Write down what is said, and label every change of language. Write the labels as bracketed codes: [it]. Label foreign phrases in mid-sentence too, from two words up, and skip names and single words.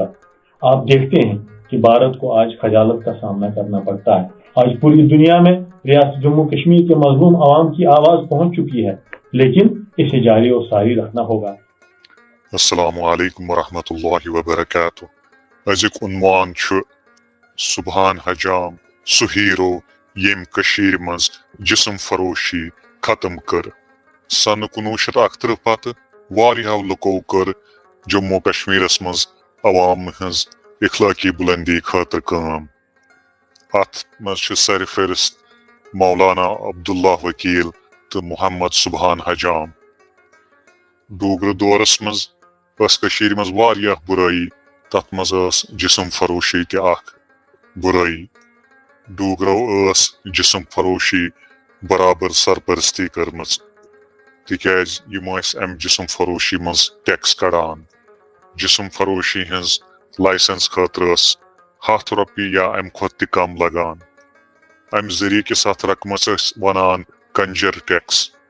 [ur] آپ دیکھتے ہیں کہ بھارت کو آج خجالت کا سامنا کرنا پڑتا ہے۔ آج پوری دنیا میں ریاست جموں کشمیر کے مظلوم عوام کی آواز پہنچ چکی ہے، لیکن اسے جاری و ساری رکھنا ہوگا۔ [ar] السلام علیکم ورحمۃ اللہ وبرکاتہ۔ [ks] أزیُک عنوان چھُ سبحان حجام سُہ ہیرو یم کشیر مز جسم فروشی ختم کر۔ سن 1971 پتہ واریاہو لکو کر جموں کشمیرس مز عوام ہنز اخلاقی بلندی خاطر کام۔ ات مز چھ سر فہرست مولانا عبداللہ وکیل تو محمد سبحان حجام۔ ڈوگر دورس مز اس کشیر مز واریاہ برائی، تت مز اس جسم فروشی تہ اخ برائی۔ ڈوگرو اس جسم فروشی برابر سرپرستی کرمز، تکیاز یم ٲسۍ امہ جسم فروشی مز ٹیکس کڑان۔ جسم فروشی ہنز لائسنس خاطر ٲس 100 رۄپیہِ یا امہ کھۄتہٕ تہِ کم لگان۔ امہ ذریعہ کس اتھ رقمس ٲسۍ ونان کنجر ٹیکس۔